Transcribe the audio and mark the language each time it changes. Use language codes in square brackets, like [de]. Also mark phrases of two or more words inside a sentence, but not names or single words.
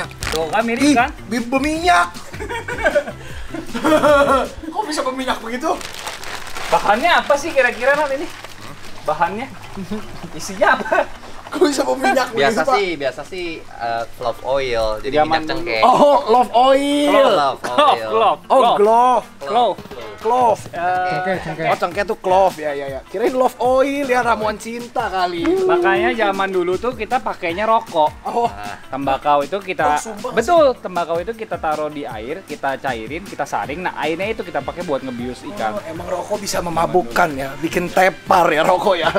[id] Tuh kan mirip Ih, kan? berminyak. Kok bisa berminyak begitu? Bahannya apa sih kira-kira nanti ini? Bahannya? Isinya apa? Kok bisa berminyak begitu, Pak? Biasa sih [en] clove oil. [id] Jadi Zaman minyak dulu. cengkeh. [en] Oh, love oil. [id] Clove Clove, oil. clove, Oh, clove, glove. clove. Clove. Cengkeh. Oh, cengkeh tuh clove. Ya, ya, ya. Kirain [en] love oil [id] ya, ramuan cinta kali. Makanya zaman dulu tuh kita pakainya rokok. Oh, Tembakau itu kita Oh, sumpah betul, tembakau itu kita taruh di air, kita cairin, kita saring. Nah, airnya itu kita pakai buat ngebius ikan. oh, emang rokok bisa memabukkan ya, bikin tepar ya rokok ya.